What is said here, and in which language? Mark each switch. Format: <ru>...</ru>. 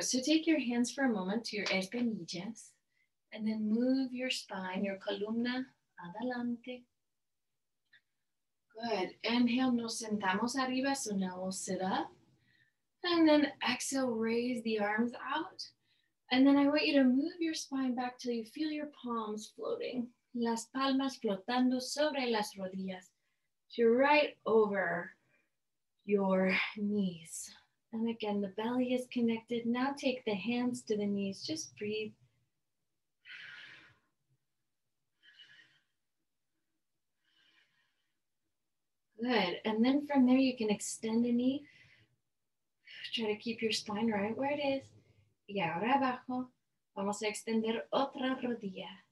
<en>So take your hands for a moment to your espinillas and then move your spine, your columna, adelante. Good. Inhale,</en> <es>nos sentamos arriba,</es> <en>so now we'll sit up. And then exhale, raise the arms out. And then I want you to move your spine back till you feel your palms floating.</en> <es>Las palmas flotando sobre las rodillas.</es> <en>So you're right over your knees. And again, the belly is connected. Now take the hands to the knees. Just breathe. Good. And then from there, you can extend a knee. Try to keep your spine right where it is.</en> <es>Y ahora abajo, vamos a extender otra rodilla.</es>